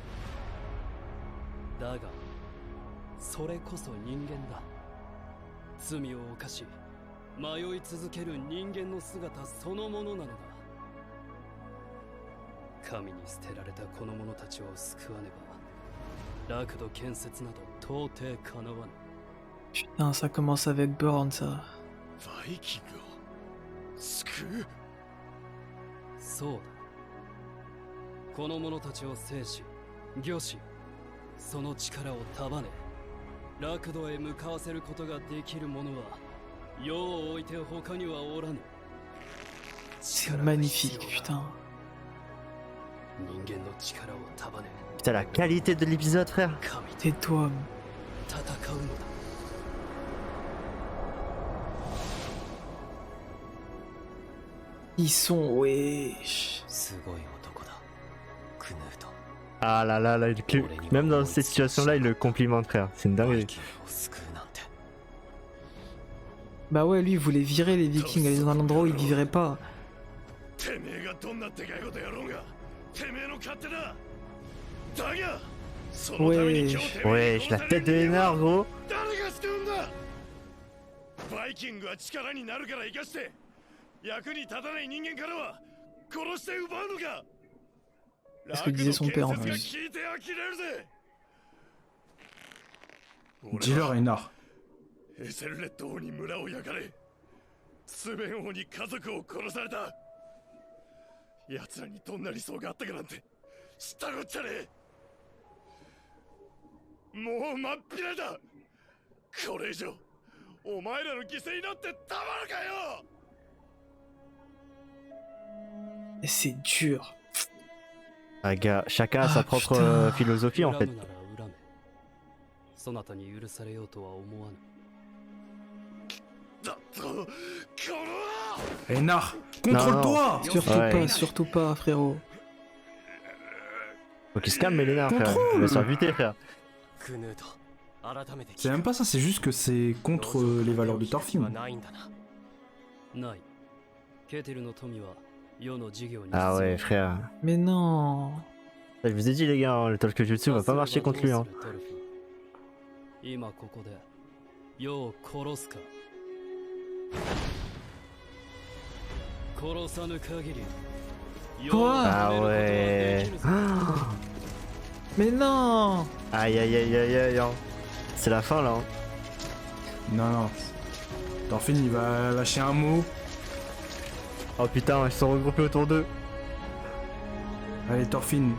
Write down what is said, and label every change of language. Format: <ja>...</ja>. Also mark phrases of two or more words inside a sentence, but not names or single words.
<ja>だがそれこそ人間だ。罪を犯し迷い続ける人間の姿そのものなのだ。神に捨てられたこの者たちを救わねば楽土建設など到底かなわぬ。</ja> <fr>Putain, ça commence avec Burn, ça.</fr> <ja>バイキングを救う。そうだ。この者たちを制し、御し、その力を束ね、楽土へ向かわせることができる者は、世を置いて他にはおらぬ。</ja> <fr>C'est magnifique, putain.</fr> <ja>人間の力を束ね、</ja> <fr>Putain, la qualité de l'épisode, frère.</fr> <ja>神と</ja> <fr>Tais-toi.</fr> <ja>戦うのだ。</ja> <fr>Ils sont wesh.</fr> <ja>すごい男だ、クヌート。</ja> <fr>Ah là là, là même dans cette situation-là, il le complimente, frère. C'est une</fr> <ja>バイ</ja> <fr>dinguerie.</fr> <ja>キングを救うなんて。</ja> <fr>Bah ouais, lui il voulait virer les Vikings, aller dans un endroit où ils vivraient pas.</fr> <ja>てめえがどんなでかいことやろうがてめえの勝手だ。だがそのために今日てめえ</ja> <fr>Wesh, la tête de Hénard, gros.</fr> <ja>誰が救うんだ。バイキングは力になるから生かして役に立たない人間からは殺して奪うのか。</ja> <fr>C'est ce que disait son père en</fr> <ja>楽の建</ja> <fr>plus.</fr> <ja>設が聞いて呆れるぜ。</ja> <fr>Dis-leur, Einar.</fr> <ja>エセルレッド王に村を焼かれスベン王に家族を殺された。奴らにどんな理想があったかなんて知ったこっちゃねえ。もう真っ平だ。これ以上お前らの犠牲になってたまるかよ。</ja> <fr>Et c'est dur. Ah, gars, chacun a sa Ah, propre putain. philosophie, en fait.</fr> <ja>恨むなら恨め。そなたに許されようとは思わぬ。だとこの</ja> <fr>Einar, contrôle-toi. Surtout Ouais. pas, surtout pas, frérot. Faut qu'il se calme, Melina, frère. Contrôle. Il va se faire buter, frère.</fr> <ja>クヌート改めて</ja> <fr>C'est même pas ça, c'est juste que c'est contre les valeurs de</fr> <ja>は</ja> <fr>Thorfinn.</fr> <ja>ないんだな。ない。ケテルの富は世の事業に</ja> <fr>Ah ouais, frère. Mais non. Je vous ai dit, les gars, hein, le Talk Jutsu va pas marcher contre lui. Hein.</fr> <ja>今ここで世を殺すか殺さぬ限り世を</ja> <fr>Ah</fr> <ja>止めることは</ja> <fr>ouais.</fr> <ja>できぬぞ</ja> <fr>Mais non. Aïe aïe aïe aïe aïe. Hein. C'est la fin là. Hein. Non, non. Thorfinn, il va lâcher un mot. Oh putain, ils sont regroupés autour d'eux. Allez, Thorfinn,</fr>